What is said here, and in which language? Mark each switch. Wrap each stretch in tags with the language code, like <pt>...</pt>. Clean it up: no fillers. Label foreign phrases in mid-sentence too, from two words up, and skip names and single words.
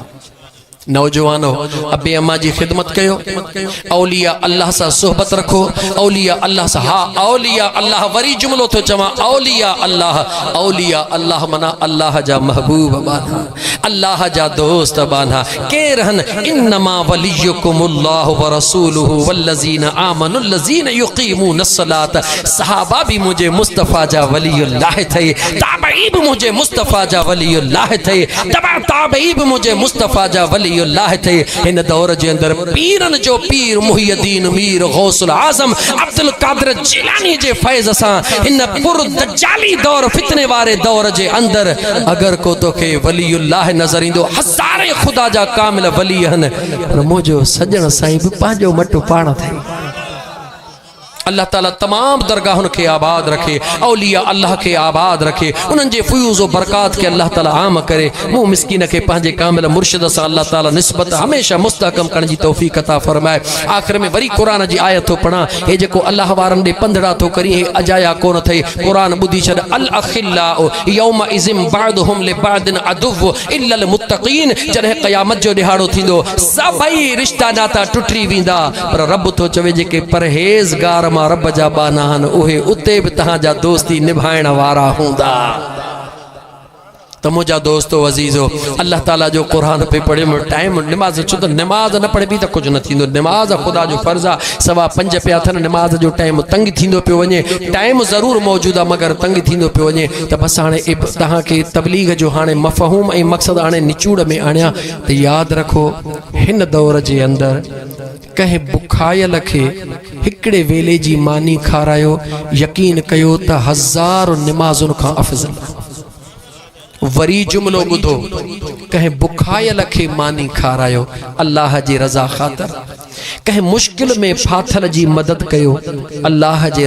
<sd>नौजवानो अबे अम्मा जी खिदमत कयो औलिया अल्लाह सां सोहबत रखो औलिया अल्लाह सां हा औलिया अल्लाह वरी जुमलो तो चवा औलिया अल्लाह मना अल्लाह जा महबूब बाना अल्लाह जा दोस्त बाना केरहन</sd> <ar>إنما وليكم الله ورسوله والذين آمنوا الذين يقيمون الصلاة</ar> <sd>सहाबा भी मुझे मुस्तफ़ा जा वलीउल्लाह थे ताबई भी मुझे मुस्तफ़ा जा वलीउल्लाह थे ताबई भी मुझे मुस्तफ़ा जा वली थे इन दौर जे अंदर पीरन जो पीर मुहियद्दीन मीर गौसुल आजम अब्दुल कादिर जिलानी जे फैज़ सां इन पुर दज्जाली दौर फितने वारे दौर जे अंदर अगर को तोखे वलीउल्लाह नजर ईंदो हज़ारे खुदा जा कामिल वली हन पर मुंहिंजो सजण साईं बि पंहिंजो मटु पाण थई अल्लाह ताला तमाम दरगाहुन के आबाद रखे औलिया अल्लाह के आबाद रखे उन्हनि जे फयूज़ और बरकात के अल्लाह ताला आम करे मुँह मिस्कीन के पंहिंजे कामिल मुर्शिद सां अल्लाह ताला निस्बत हमेशा मुस्तहकम करण जी तौफीक अता फरमाए आखिर में वरी कुरान जी आयत थो पढ़ा हे जेको अल्लाह वारनि ॾे पंधड़ा थो करी हे अजाया कोन थई कुरान ॿुधी छॾ</sd> <ar>الأخلاء يومئذ بعضهم لبعض عدو إلا المتقين</ar> <sd>जॾहिं क़यामत जो ॾिहाड़ो थींदो सभई रिश्ता नाता टुटी वेंदा पर रब थो चवे जेके परहेज़गार रब जा बाना उहे उते भी तहां जा दोस्ती निभाइण वारा हूंदा तो मुझा दोस्तों अजीजो अल्लाह ताला जो कुरान पे पढ़े टाइम नमाज छो तो नमाज न पढ़े भी तो कुछ न थींदो नमाज खुदा जो फर्ज़ आहे सवा 5 पिया थन नमाज जो टाइम तंग थींदो पियो वञे टाइम ज़रूर मौजूद आहे मगर तंग थींदो पियो वञे त बस हाणे तहां के तबलीग जो हाणे मफ़हूम ऐं मक़सद हाणे निचूड़ में आणिया त याद रखो हिन दौर जे अंदर कंहिं बुखायल खे हिकिड़े वेले जी मानी खारायो यकीन कयो त 1000 नमाज़ुनि खां अफ़ज़ल वरी जुमलो ॿुधो कंहिं बुखायल खे मानी खारायो अल्लाह जी रज़ा ख़ातिर कंहिं मुश्किल में फाथल जी मदद कयो अल्लाह जे</sd>